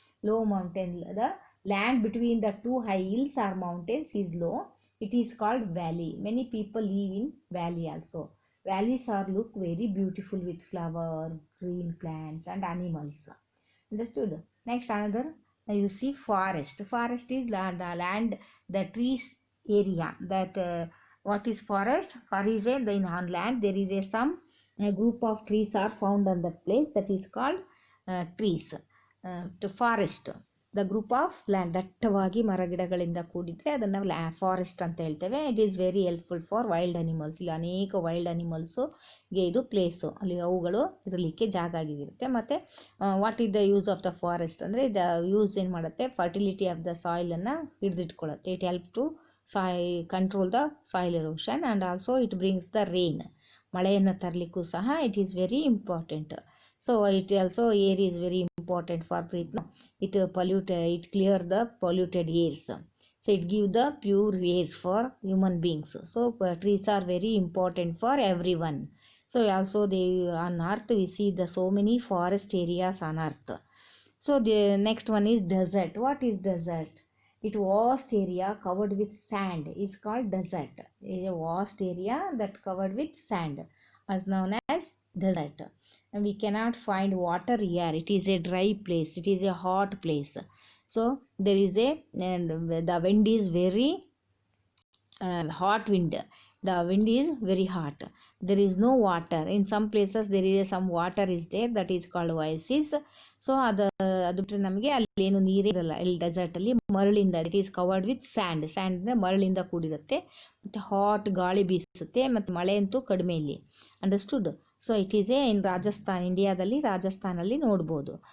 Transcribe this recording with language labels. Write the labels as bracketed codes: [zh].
[en] Low mountain, the land between the two high hills or mountains is low. It is called valley. Many people live in valley also. Valleys are look very beautiful with flower, green plants and animals. Understood? Next another, you see forest. Forest is the land, the trees area. That what is forest? Forest is on land there is some group of trees are found on that place, that is called trees. To forest, the group of land, [kn] ದಟ್ಟವಾಗಿ ಮರಗಿಡಗಳಿಂದ ಕೂಡಿದರೆ ಅದನ್ನು forest ಅಂತ ಹೇಳ್ತೇವೆ. [en] It is very helpful for wild animals. [kn] ಇಲ್ಲಿ ಅನೇಕ wild ಅನಿಮಲ್ಸುಗೆ ಇದು place, ಅಲ್ಲಿ ಅವುಗಳು ಇರಲಿಕ್ಕೆ ಜಾಗ ಆಗಿರುತ್ತೆ. [en] ಮತ್ತು what is the use of the forest ಅಂದರೆ, the use [kn] ಏನು ಮಾಡುತ್ತೆ, [en] fertility of the [kn] ಸಾಯಿಲನ್ನು ಹಿಡಿದಿಟ್ಕೊಳ್ಳುತ್ತೆ. [en] It help to control the soil erosion and also it brings the rain. [kn] ಮಳೆಯನ್ನು ತರಲಿಕ್ಕೂ ಸಹ [en] It is very important. So it also air is very important for breathing. It clear the polluted airs. So it give the pure airs for human beings. So trees are very important for everyone. So also on earth we see the so many forest areas on earth. So the next one is desert. What is desert? It vast area covered with sand is called desert. It is a vast area that covered with sand is known as desert. And we cannot find water here. It is a dry place. It is a hot place. So there is the wind is very hot wind. The wind is very hot. There is no water. In some places there is some water is there, that is called oasis. [kn] So ಅದು ಬಿಟ್ಟರೆ ನಮಗೆ ಅಲ್ಲಿ ಏನು ನೀರೇ ಇರಲ್ಲ. ಇಲ್ಲಿ ಡೆಸರ್ಟಲ್ಲಿ ಮರಳಿಂದ, [en] It is covered with sand. [kn] And ಅಂದರೆ ಮರಳಿಂದ ಕೂಡಿರುತ್ತೆ. ಮತ್ತು ಹಾಟ್ ಗಾಳಿ ಬೀಸುತ್ತೆ, ಮತ್ತು ಮಳೆ ಅಂತೂ ಕಡಿಮೆ ಇಲ್ಲಿ. Understood? [en] so it is in Rajasthan, [kn] ಇಂಡಿಯಾದಲ್ಲಿ ರಾಜಸ್ಥಾನಲ್ಲಿ ನೋಡ್ಬೋದು.